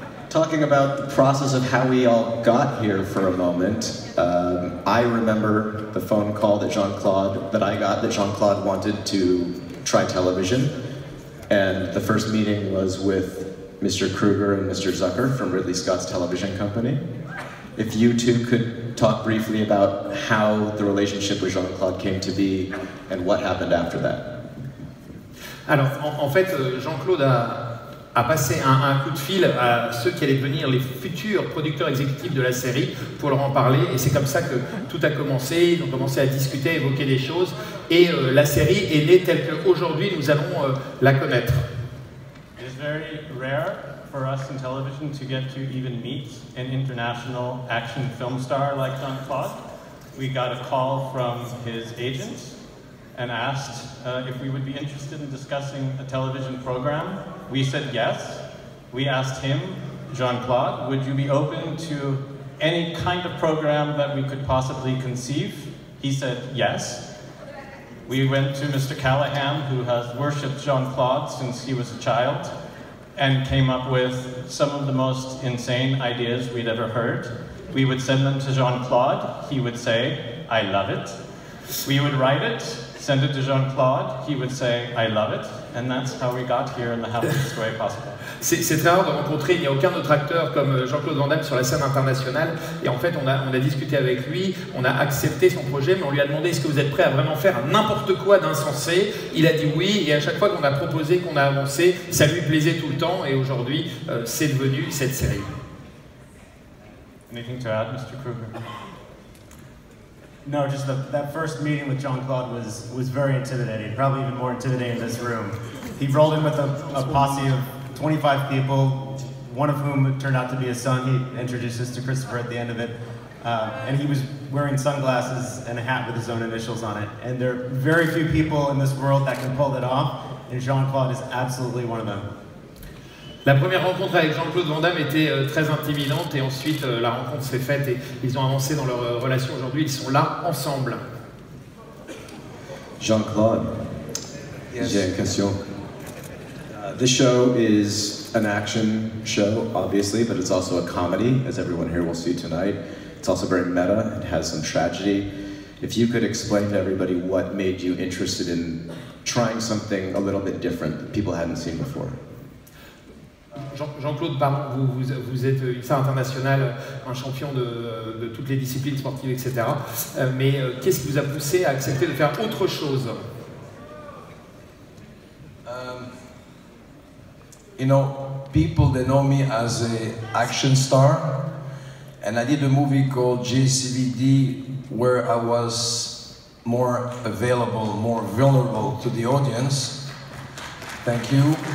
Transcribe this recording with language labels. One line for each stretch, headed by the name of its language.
English: Talking about the process of how we all got here for a moment, I remember the phone call that I got that Jean-Claude wanted to try television, and the first meeting was with Mr. Kruger and Mr. Zucker from Ridley Scott's television company. If you two could talk briefly about how the relationship with Jean-Claude came to be and what happened after that.
French: Alors, en fait, Jean-Claude a passé un coup de fil à ceux qui allaient devenir les futurs producteurs exécutifs de la série pour leur en parler, et c'est comme ça que tout a commencé. Ils ont commencé à discuter, à évoquer des choses, et la série est née telle qu'aujourd'hui nous allons la connaître.
English: It's very rare for us in television to get to even meet an international action film star like Jean-Claude. We got a call from his agent and asked if we would be interested in discussing a television program. We said yes. We asked him, Jean-Claude, would you be open to any kind of program that we could possibly conceive? He said yes. We went to Mr. Callahan, who has worshipped Jean-Claude since he was a child, and came up with some of the most insane ideas we'd ever heard. We would send them to Jean-Claude. He would say, I love it. We would write it, send it to Jean-Claude. He would say, I love it. And that's how we got here in the happiest way possible.
French: C'est très rare de rencontrer, il n'y a aucun autre acteur comme Jean-Claude Van Damme sur la scène internationale, et en fait on a discuté avec lui, on a accepté son projet, mais on lui a demandé est-ce que vous êtes prêt à vraiment faire n'importe quoi d'insensé. Il a dit oui, et à chaque fois qu'on a proposé, qu'on a avancé, ça lui plaisait tout le temps, et aujourd'hui c'est devenu cette série.
English: Anything to add, Mr. Kruger? No, just that first meeting with Jean-Claude was very intimidating, probably even more intimidating in this room. He rolled in with a posse of 25 people, one of whom turned out to be his son. He introduced us to Christopher at the end of it. And he was wearing sunglasses and a hat with his own initials on it. And there are very few people in this world that can pull that off, and Jean-Claude is absolutely one of them.
French: La première rencontre avec Jean-Claude Van Damme était très intimidante, et ensuite la rencontre s'est faite et ils ont avancé dans leur relation. Aujourd'hui, ils sont là ensemble. Jean-Claude, j'ai une question.
English: This show is an action show, obviously, but it's also a comedy, as everyone here will see tonight. It's also very meta. It has some tragedy. If you could explain to everybody what made you interested in trying something a little bit different that people hadn't seen before.
French: Jean-Claude, pardon, vous êtes une star internationale, un champion de toutes les disciplines sportives, etc. Mais qu'est-ce qui vous a poussé à accepter de faire autre chose?
English: You know, people, they know me as an action star, and I did a movie called JCVD where I was more available, more vulnerable to the audience. Thank you.